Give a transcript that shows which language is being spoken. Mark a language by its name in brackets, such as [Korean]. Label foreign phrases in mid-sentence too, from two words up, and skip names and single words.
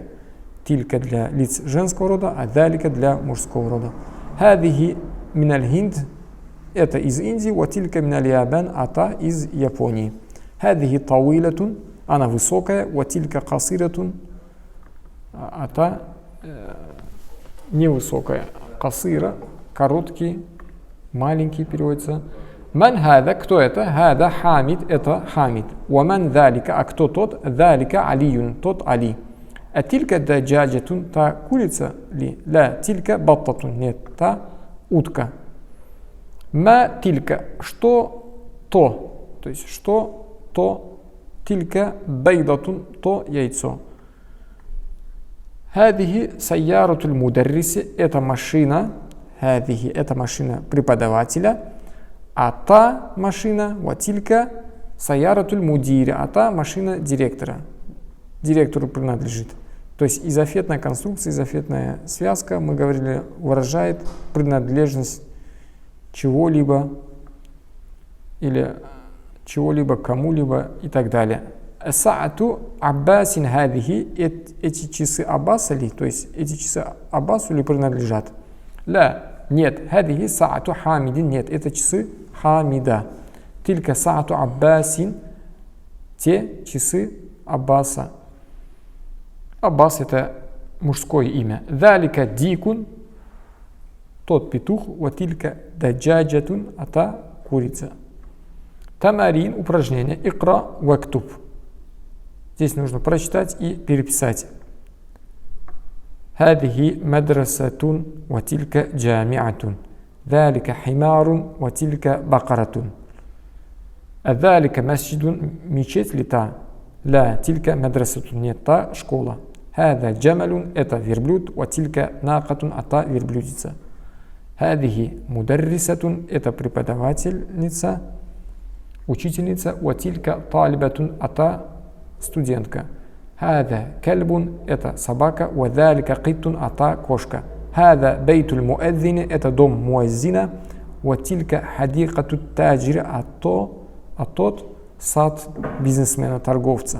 [Russian] Тилька для лиц женского рода, а далика для мужского рода. [Arabic] هذه من الهند, [Russian] это из Индии, [Arabic] وتلك من اليابان, [Russian] а та из Японии. [Arabic] هذه طويلة, [Russian] она высокая, [Arabic] وتلك قصيرة, [Russian] а та невысокая. Касира, короткий, маленький переводится. [Arabic] من هذا, [Russian] кто это? Хада хамид, это хамид. [Arabic] ومن ذلك, [Russian] а кто тот? [Arabic] ذلك علي, [Russian] тот Али. А [Arabic] تلك دجاجة, [Russian] та курица ли? [Arabic] لا، تلك بطة, [Russian] нет, та утка. [Arabic] ما تلك, [Russian] что то? То есть, что то? [Arabic] تلك بيضة, [Russian] то яйцо. [Arabic] هذه سيارة المدرس, [Russian] это машина, хадихи, это машина преподавателя, а та машина, [Arabic] وتلك سيارة المدير, [Russian] а та машина директора, директору принадлежит. То есть изофетная конструкция, изофетная связка, мы говорили, выражает принадлежность чего-либо или чего-либо кому-либо и так далее. [Arabic] ساعة عباس هذه, [Russian] эти часы Аббаса ли, то есть эти часы Аббасу ли принадлежат? Ля, нет, [Arabic] هذه ساعة حميد, [Russian] нет, это часы Хамида. [Arabic] تلك ساعة عباس, [Russian] те часы Аббаса. Аббас это мужское имя. [Arabic] ذلك ديك, [Russian] тот петух, [Arabic] وتلك دجاجة, [Russian] а та курица. Тамарин, упражнение, [Arabic] اقرأ واكتب. [Russian] Здесь нужно прочитать и переписать. [Arabic] هذه مدرسة وتلك جامعة. ذلك حمار وتلك بقرة. ذلك مسجد, [Russian] мечеть ли та? [Arabic] لا, تلك مدرسة, [Russian] нет, та школа. [Arabic] هذا جمل, [Russian] это верблюд, [Arabic] وتلك ناقة, [Russian] а та верблюдица. [Arabic] هذه مدرسة, [Russian] это преподавательница, учительница, [Arabic] وتلك طالبة, [Russian] а та студентка. [Arabic] هذا كلب, [Russian] это собака, [Arabic] وذلك قط, [Russian] а та кошка. [Arabic] هذا بيت المؤذن, [Russian] это дом муаззина, [Arabic] وتلك حديقة التاجر, [Russian] а тот сад бизнесмена, торговца.